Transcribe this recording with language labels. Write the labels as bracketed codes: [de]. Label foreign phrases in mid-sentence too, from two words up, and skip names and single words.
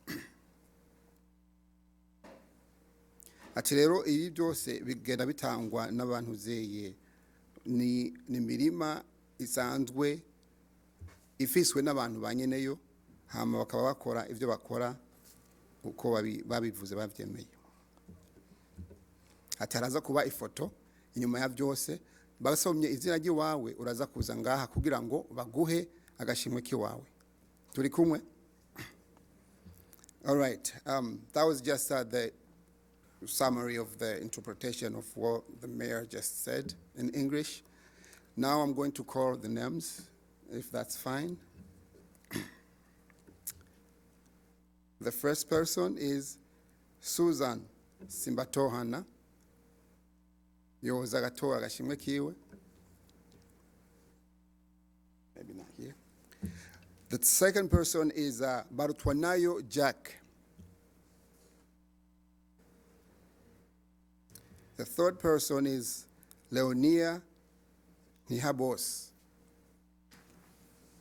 [rn] Ati rero ibi byose bigenda bitangwa n'abantu zeye ni mirima isanzwe ifiswe n'abantu banyeneyo hama bakaba bakora ivyo bakora uko babivuze bavyemeye. Ataraza kuba ifoto inyuma ya byose basomye izina ry'iwawe uraza kuza ngaha kugira ngo baguhe agashimwe kiwawe. Turi kumwe? [en] All right. That was just the summary of the interpretation of what the mayor just said in English. Now I'm going to call the names, if that's fine. The first person is Susan Simbatohana. [rn] Yoza gatoa agashimwe kiwe. [en] Maybe not here. The second person is Barutwanayo Jack. The third person is Leonia Nihabos.